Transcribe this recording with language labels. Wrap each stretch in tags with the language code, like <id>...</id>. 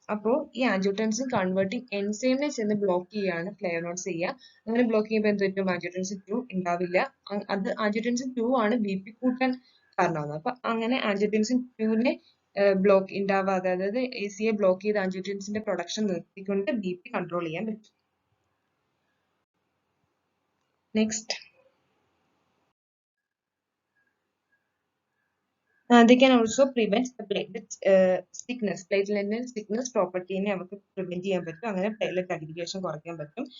<ml>അപ്പോൾ ഈ angiotensin converting എൻസൈമിനെ ചെന്ന് ബ്ലോക്ക് ചെയ്യാണ് ഫ്ലേവനോയിഡ്സ് ചെയ്യുക. അങ്ങനെ ബ്ലോക്ക് ചെയ്യുമ്പോൾ എന്ത് പറ്റും? ആൻജിയോടെൻസിൻ 2 ഉണ്ടാവില്ല. അത് ആൻജിയോടെൻസിൻ 2 ആണ് ബി പി കൂട്ടാൻ കാരണമാകുന്നത്. അപ്പൊ അങ്ങനെ ആൻജിയോടെൻസിൻ 2നെ ബ്ലോക്ക് ഉണ്ടാവാതെ, അതായത് എസിയെ ബ്ലോക്ക് ചെയ്ത് ആൻജിയോടെൻസിന്റെ പ്രൊഡക്ഷൻ നിർത്തിക്കൊണ്ട് ബി പി കൺട്രോൾ ചെയ്യാൻ പറ്റും.</ml> <en>Next they can also prevent the platelet stiffness.</en> <ml>പ്ലേറ്റ്ലെറ്റിന്റെ stickiness പ്രോപ്പർട്ടീനെ അവർക്ക് പ്രിവെന്റ് ചെയ്യാൻ പറ്റും. അങ്ങനെ പ്ലേറ്റ്ലെറ്റ് അഗ്രിഗേഷൻ കുറയ്ക്കാൻ പറ്റും.</ml>